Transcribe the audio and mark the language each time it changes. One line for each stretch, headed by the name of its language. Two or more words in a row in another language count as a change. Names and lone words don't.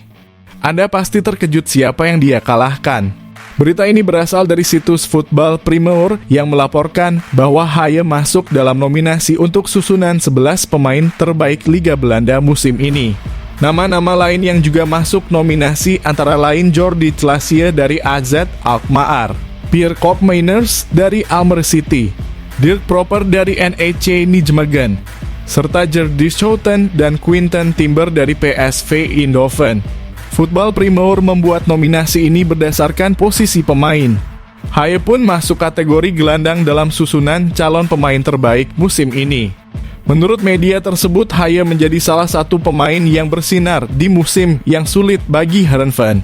Indonesian: Anda pasti terkejut siapa yang dia kalahkan. Berita ini berasal dari situs Football Primeur yang melaporkan bahwa Haye masuk dalam nominasi untuk susunan 11 pemain terbaik Liga Belanda musim ini. Nama-nama lain yang juga masuk nominasi antara lain Jordi Clasie dari AZ Alkmaar, Pierre Koopmeiners dari Almere City, Dirk Proper dari NEC Nijmegen, serta Gerdy Schouten dan Quinten Timber dari PSV Eindhoven. Football Primeur membuat nominasi ini berdasarkan posisi pemain. Haye pun masuk kategori gelandang dalam susunan calon pemain terbaik musim ini. Menurut media tersebut, Haye menjadi salah satu pemain yang bersinar di musim yang sulit bagi Heerenveen.